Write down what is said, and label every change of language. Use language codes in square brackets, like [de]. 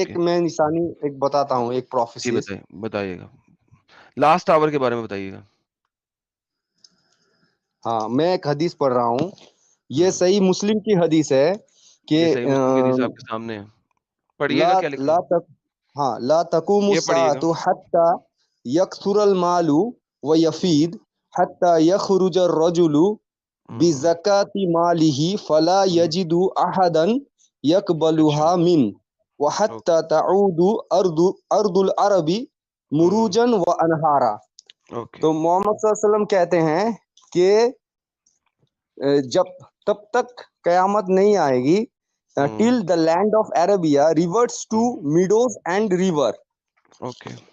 [ur] ایک میں نشانی ایک بتاتا ہوں، ایک جی پروفیسیز. بتائیے گا. لاسٹ آور کے بارے میں بتائیے گا. ہاں، میں ایک حدیث پڑھ رہا ہوں، یہ ہوں، صحیح مسلم کی حدیث ہے کہ یہ صحیح مسلم کی حدیث آپ کے سامنے ہے، پڑھیے گا [ar] لا [ur] کیا لکھا [ar] لا [ur] ہے. تک ہاں [ar] لا تقوم [ur] یہ پڑھیے گا. [ar] الساعة حتى يكثر المال ويفيد حتى يخرج الرجل بزكاة ماله فلا يجد أحدا يقبلها منه وحتى تعود أرض العرب مروجا وأنهارا. [ur] اوکے تو محمد صلی اللہ علیہ وسلم کہتے ہیں کہ جب تب تک قیامت نہیں آئے گی [en] till the land of Arabia reverts to meadows and river. [ur] Okay